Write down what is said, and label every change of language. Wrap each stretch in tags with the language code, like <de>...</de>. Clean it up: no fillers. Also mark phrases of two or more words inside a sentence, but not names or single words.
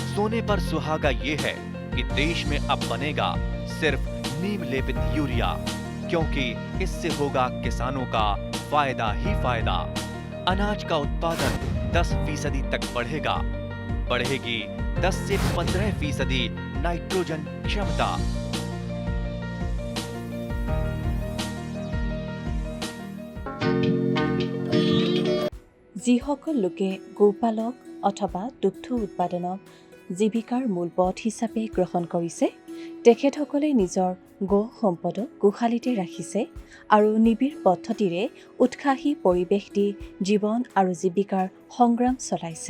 <hi>सोने पर सुहागा ये है कि देश में अब बनेगा सिर्फ नीम लेपित यूरिया, क्योंकि इससे होगा किसानों का फायदा ही फायदा। अनाज का उत्पादन 10% तक बढ़ेगा। बढ़ेगी 10 से 15% नाइट्रोजन क्षमता।</hi> <as>যিসকল লোকে গোপালক অথবা দুগ্ধ উৎপাদনক জীৱিকাৰ মূল পথ হিচাপে গ্ৰহণ কৰিছে, তেখেতসকলে নিজৰ গো সম্পদক গোহালিতে ৰাখিছে আৰু নিবিড় পদ্ধতিৰে উৎসাহী পৰিৱেশ দি জীৱন আৰু জীৱিকাৰ সংগ্ৰাম চলাইছে।</as>